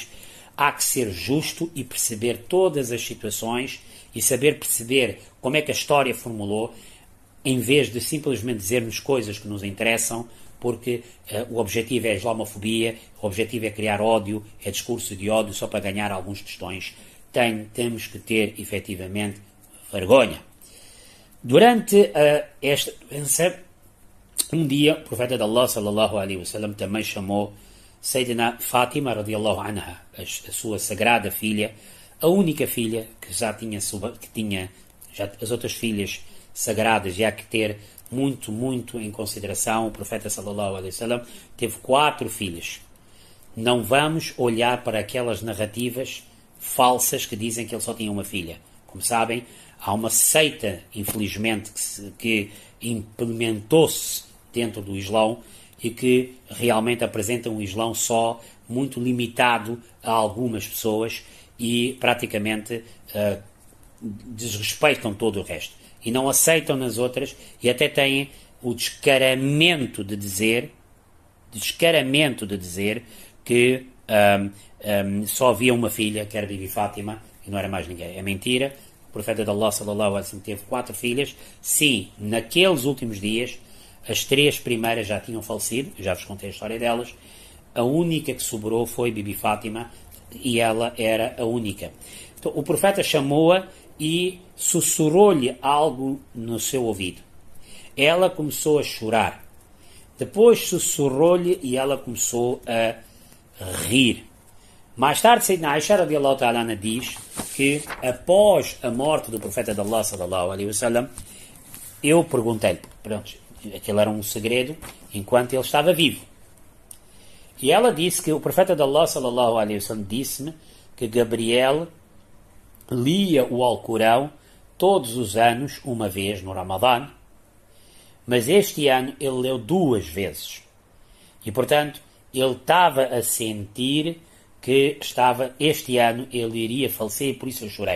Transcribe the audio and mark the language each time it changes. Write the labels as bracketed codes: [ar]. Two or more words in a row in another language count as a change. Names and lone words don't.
[pt] Há que ser justo e perceber todas as situações e saber perceber como é que a história formulou, em vez de simplesmente dizermos coisas que nos interessam porque o objetivo é a islamofobia, o objetivo é criar ódio, é discurso de ódio só para ganhar alguns tostões. Temos que ter, efetivamente, vergonha. Durante esta doença, um dia, o profeta de Allah, [ar] صلى الله عليه وسلم, [pt] também chamou Sayyidina Fátima, [ar] رضي الله عنها, [pt] a sua sagrada filha, a única filha que já tinha já as outras filhas sagradas, já que ter muito, muito em consideração, o profeta [ar] صلى الله عليه وسلم [pt] teve 4 filhas. Não vamos olhar para aquelas narrativas falsas que dizem que ele só tinha uma filha. Como sabem, há uma seita, infelizmente, que implementou-se dentro do Islão e que realmente apresenta um Islão só muito limitado a algumas pessoas e praticamente desrespeitam todo o resto. E não aceitam nas outras e até têm o descaramento de dizer que só havia uma filha, que era Bibi Fátima, e não era mais ninguém. É mentira. O profeta de Allah, [ar] صلى الله عليه وسلم, [pt] teve 4 filhas. Sim, naqueles últimos dias, as 3 primeiras já tinham falecido, já vos contei a história delas. A única que sobrou foi Bibi Fátima, e ela era a única. Então, o profeta chamou-a e sussurrou-lhe algo no seu ouvido. Ela começou a chorar. Depois sussurrou-lhe e ela começou a rir. Mais tarde, Sayyidina Aisha [ar] رضي الله تعالى عنها [pt] diz que após a morte do profeta de Allah [ar] صلى الله عليه وسلم, [pt] eu perguntei-lhe, pronto, aquilo era um segredo enquanto ele estava vivo. E ela disse que o profeta de Allah [ar] صلى الله عليه وسلم [pt] disse-me que Gabriel lia o Alcorão todos os anos, uma vez no Ramadã, mas este ano ele leu 2 vezes. E, portanto, ele estava a sentir que este ano ele iria falecer e por isso eu chorei.